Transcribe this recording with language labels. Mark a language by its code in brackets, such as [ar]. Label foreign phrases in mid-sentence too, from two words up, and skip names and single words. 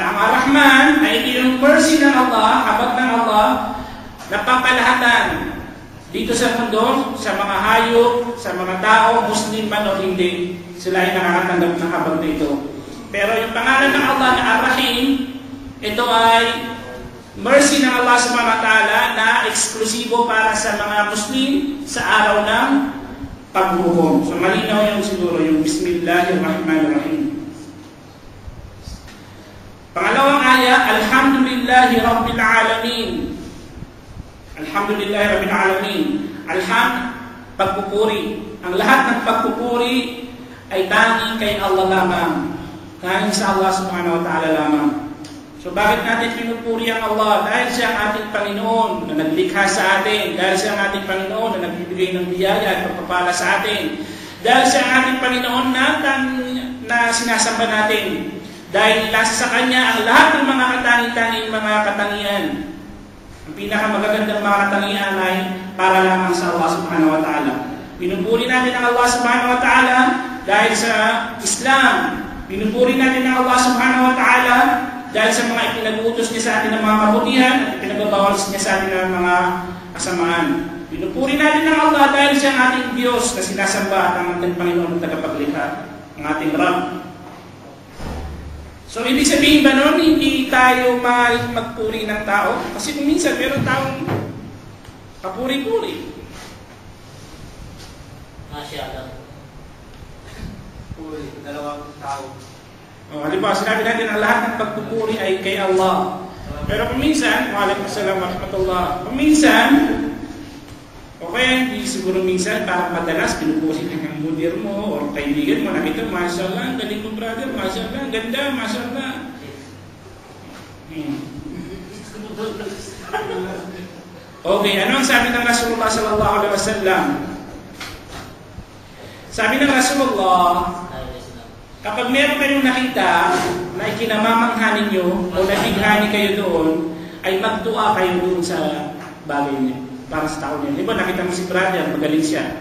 [tl] Ang Ar-Rahman ay yung mercy ng Allah, habag ng Allah, na papalahatan dito sa mundo, sa mga hayop, sa mga tao, Muslim man o hindi, sila ay nakakatanggap ng habag na ito. Pero yung pangalan ng Allah na Ar-Rahim, ito ay mercy ng Allah [ar] سبحانه وتعالى [tl] na eksklusibo para sa mga Muslim sa araw ng paghuhukom. So malinaw yung siguro yung Bismillahirrahmanirrahim. Pangalawang aya, [ar] الحمد لله رب العالمين. الحمد لله رب العالمين. [tl] Alhamd, pagpupuri. Ang lahat ng pagpupuri ay tanging kay Allah lamang. Tanging sa Allah [ar] سبحانه وتعالى [tl] lamang. So bakit natin pinupuri ang Allah? Dahil siya ang ating Panginoon na naglikha sa atin. Dahil siya ang ating Panginoon na nagbibigay ng biyaya at pagpapala sa atin. Dahil siya ang ating Panginoon na sinasamba natin. Dahil nasa sa Kanya ang lahat ng mga katangi-tanging mga katangian. Ang pinakamagagandang mga katangian ay para lamang sa Allah [ar] سبحانه وتعالى. [tl] Pinupuri natin ang Allah [ar] سبحانه وتعالى [tl] dahil sa Islam. Pinupuri natin ang Allah [ar] سبحانه وتعالى [tl] dahil sa mga ipinag-uutos niya sa atin ng mga kabutihan at ipinagbabawal niya sa atin ng mga kasamaan. Pinupuri natin ang Allah dahil siya ang ating Diyos na sinasamba at ang ating Panginoon at tagapaglikha, ang ating Rabb. So, ibig sabihin ba nun, hindi tayo magpuri ng tao? Kasi kung minsan, meron taong kapuri-puri. Masyadong. Puri, dalawang tao. O, halimbawa, sinabi natin ang lahat ng pagpupuri ay kay Allah. Pero kung minsan, [ar] وعليكم السلام ورحمة الله, [tl] kung minsan, okay, hindi siguro minsan, parang madalas, pinupuri ka ng mudir mo, o kaibigan mo, nakita, mashallah, ang galing mo brother, mashallah, ang ganda, mashallah. Okay, ano ang sabi ng Rasulullah [ar] صلى الله عليه وسلم? [tl] Sabi ng Rasulullah, kapag meron kayong nakita na ikinamamangha ninyo o nabighani kayo doon, ay magdua kayo doon sa bagay niyo para sa tao niya. Di ba nakita mo si brother, magaling siya.